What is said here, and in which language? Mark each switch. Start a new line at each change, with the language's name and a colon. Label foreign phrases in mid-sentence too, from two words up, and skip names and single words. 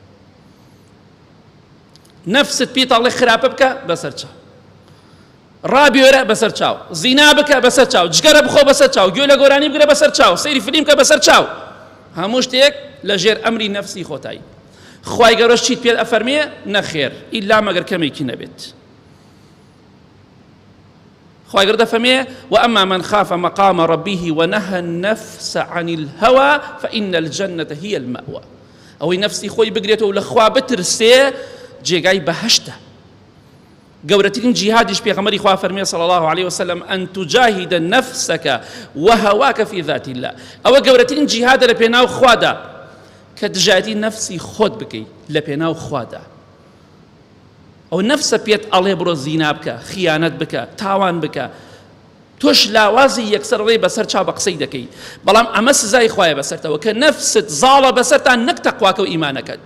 Central Kurdish: نەفست پێتاڵێ خراپە بکە بەسەر چاو، ڕابێرە بەسەر چاو، زینا بکە بەسەر چاو، جگەرە بخۆ بەسەر چاو، گوێ لە گۆرانی بگرە بەسەر چاو، سەیری فیلم کە بەسەر چاو، هەموو شتێک لە ژێر ئەمری نەفسی خۆتایی. خوای گەورەش چیت پێ ئەفەرمێ نەخێر ئیلا مەگەر کەمێکی نەبێت. خوای گەورە دەفەرمێ
Arabic: وأما من خاف مقام ربه ونهى النفس عن الهوى فإن الجنة هي المأوى.
Central Kurdish: ئەوەی نەفسی خۆی بگرێتەوە و لە خوا بترسێ جێگای بەهەشتە. گەورەترین جیهادیش پێغەمبەری خوا فەرمێ
Arabic: صلی الله عليه وسلم أن تجاهد نفسك وهواك في ذات الله.
Central Kurdish: ئەوە گەورەترین جیهادە لە پێناو خوادا کە دژایەتی نەفسی خۆت بکەی لە پێناو خوادا. ئەو نەفسە پێت ئەڵێ بڕۆ زینا بکە، خیانەت بکە، تاوان بکە، تۆش لاوازی یەکسەر ڕێ بەسەر چاو بە قسەی دەکەی. بەڵام ئەمە سزای خوایە بەسەرتەوە کە نەفست زاڵە بەسەرتان نەک تەقواکە و ئیمانەکەت.